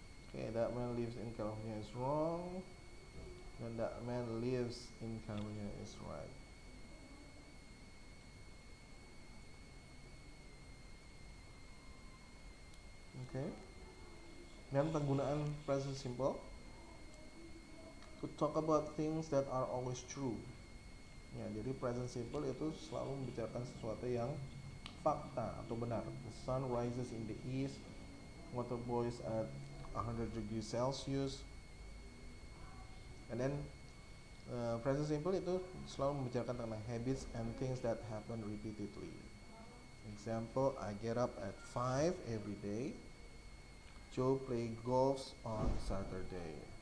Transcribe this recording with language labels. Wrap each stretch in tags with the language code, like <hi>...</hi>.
<en>Okay, that man lives in California is wrong. And that man lives in California is right. Okay.</en> <id>Dan penggunaan</id> <en>present simple to talk about things that are always true.</en> <id>Ya, jadi present simple itu selalu membicarakan sesuatu yang fakta atau benar.</id> <en>The sun rises in the east, water boils at 100 degrees Celsius. And then present simple</en> <id>itu selalu membicarakan tentang</id> <en>habits and things that happen repeatedly. Example, I get up at 5 every day. Joe play golf on Saturday.</en>